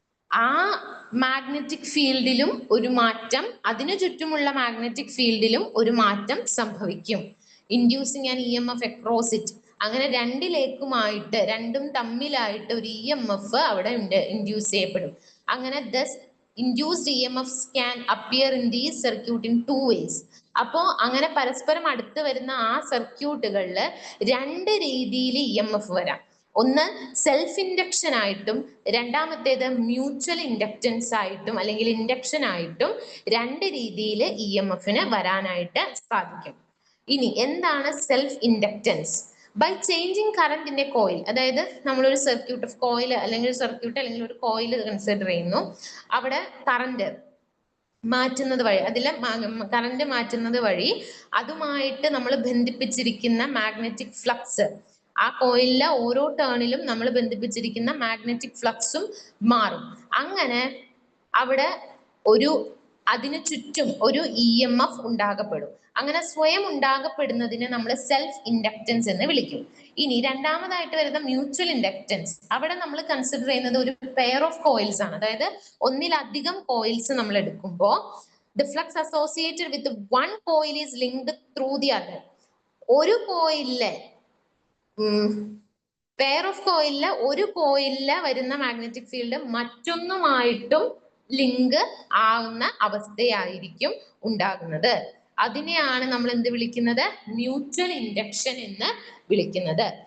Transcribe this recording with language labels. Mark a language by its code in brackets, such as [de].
[ml] ആ മാഗ്നറ്റിക് ഫീൽഡിലും ഒരു മാറ്റം, അതിനു ചുറ്റുമുള്ള മാഗ്നറ്റിക് ഫീൽഡിലും ഒരു മാറ്റം സംഭവിക്കും. [en] Inducing an EMF across it. [ml] അങ്ങനെ രണ്ടും തമ്മിലായിട്ട് ഒരു EMF അവിടെ ഇൻഡ്യൂസ് ചെയ്യപ്പെടും. അങ്ങനെ [en] induced EMFs can appear in these circuit in two ways. [ml] അപ്പോൾ അങ്ങനെ പരസ്പരം അടുത്ത് വരുന്ന ആ സർക്യൂട്ടുകളിൽ രണ്ട് രീതിയിൽ EMF വരാം. ഒന്ന് സെൽഫ് ഇൻഡക്ഷൻ ആയിട്ടും രണ്ടാമത്തേത് മ്യൂച്വൽ ഇൻഡക്റ്റൻസ് ആയിട്ടും അല്ലെങ്കിൽ ഇൻഡക്ഷൻ ആയിട്ടും രണ്ട് രീതിയിൽ EMFന് വരാനായിട്ട് സാധിക്കും. ഇനി എന്താണ് self inductance? [en] by changing current in a coil, [ml] അതായത് നമ്മളൊരു സർക്യൂട്ട് ഓഫ് കോയിൽ അല്ലെങ്കിൽ ഒരു സർക്യൂട്ട് അല്ലെങ്കിൽ ഒരു കോയിൽ കൺസിഡർ ചെയ്യുന്നു. അവിടെ കറന്റ് മാറ്റുന്നത് വഴി, അതിലെ കറന്റ് മാറ്റുന്നത് വഴി അതുമായിട്ട് നമ്മൾ ബന്ധിപ്പിച്ചിരിക്കുന്ന മാഗ്നറ്റിക് ഫ്ലക്സ്, ആ കോയിലിലെ ഓരോ ടേണിലും നമ്മൾ ബന്ധിപ്പിച്ചിരിക്കുന്ന മാഗ്നറ്റിക് ഫ്ലക്സും മാറും. അങ്ങനെ അവിടെ അതിനു ചുറ്റും ഒരു EMF ഉണ്ടാകപ്പെടും. അങ്ങനെ സ്വയം ഉണ്ടാകപ്പെടുന്നതിനെ നമ്മൾ സെൽഫ് ഇൻഡക്റ്റൻസ് എന്ന് വിളിക്കും. ഇനി രണ്ടാമതായിട്ട് വരുന്ന മ്യൂച്വൽ ഇൻഡക്റ്റൻസ്, അവിടെ നമ്മൾ കൺസിഡർ ചെയ്യുന്നത് ഒരു പെയർ ഓഫ് കോയിൽസ് ആണ്. അതായത് ഒന്നിലധികം കോയിൽസ് നമ്മൾ എടുക്കുമ്പോൾ [en] the flux associated with one coil is linked through the other. [ml] ഒരു കോയിലിലെ പെയർ ഓഫ് കോയിലിലെ ഒരു കോയിലിലെ വരുന്ന മാഗ്നറ്റിക് ഫീൽഡ് മറ്റൊന്നുമായിട്ടും ലിങ്ക് ആവുന്ന അവസ്ഥയായിരിക്കും ഉണ്ടാകുന്നത്. അതിനെയാണ് നമ്മൾ എന്ത് വിളിക്കുന്നത്? മ്യൂച്വൽ ഇൻഡക്ഷൻ എന്ന് വിളിക്കുന്നത്.